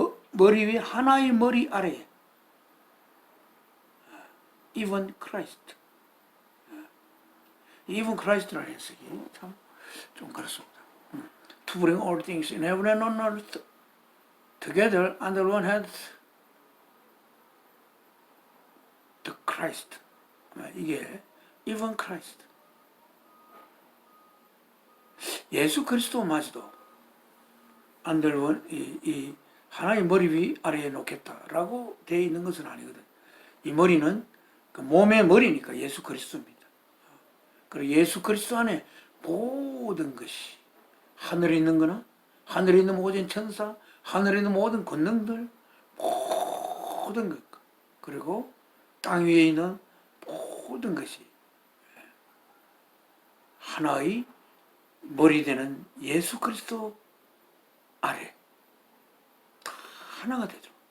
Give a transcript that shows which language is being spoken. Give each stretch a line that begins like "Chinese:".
Korean: 머리 위 하나의 머리 아래에.
English: even Christ. even Christ
Korean: 라는 해석이 참 좀 그렇습니다.
English: To bring all things in heaven and on earth together under one head. The Christ.
Korean: 이게
English: even Christ.
Korean: 예수 그리스도마저도
English: under one,
Korean: 이 하나의 머리 위 아래에 놓겠다라고 되어 있는 것은 아니거든. 이 머리는 그 몸의 머리니까 예수 그리스도입니다. 그리고 예수 그리스도 안에 모든 것이 하늘에 있는 거나 하늘에 있는 모든 천사, 하늘에 있는 모든 권능들, 모든 것, 그리고 땅 위에 있는 모든 것이 하나의 머리 되는 예수 그리스도 아래 다 하나가 되죠.